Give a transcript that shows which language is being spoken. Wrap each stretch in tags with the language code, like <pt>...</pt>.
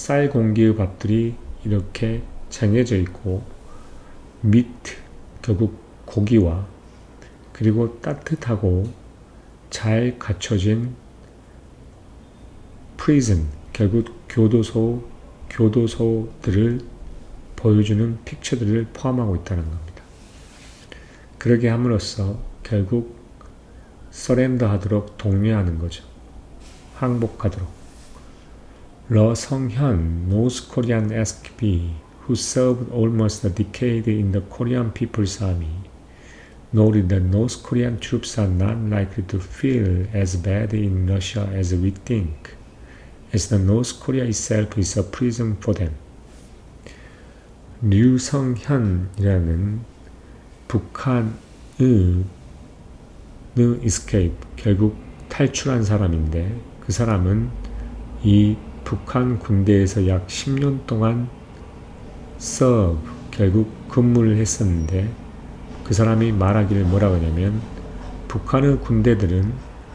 <ko>공기의 밥들이 이렇게 쟁여져 있고, 미트, 결국 고기와, 그리고 따뜻하고 잘 갖춰진 프리즌, 결국 교도소들을 보여주는 픽처들을 포함하고 있다는 겁니다. 그러게 함으로써 결국 서렌더 하도록 독려하는 거죠. 항복하도록.</ko> <en>러성현, North Korean SKP, who served almost a decade in the Korean People's Army, noted that North Korean troops are not likely to feel as bad in Russia as we think, as the North Korea itself is a prison for them.</en> <ko>류성현이라는 북한의 escape, 결국 탈출한 사람인데, 그 사람은 이 북한 군대에서 약 10년 동안 serve, 결국 근무를 했었는데, 그 사람이 말하기를 뭐라고 하냐면, 북한의 군대들은</ko>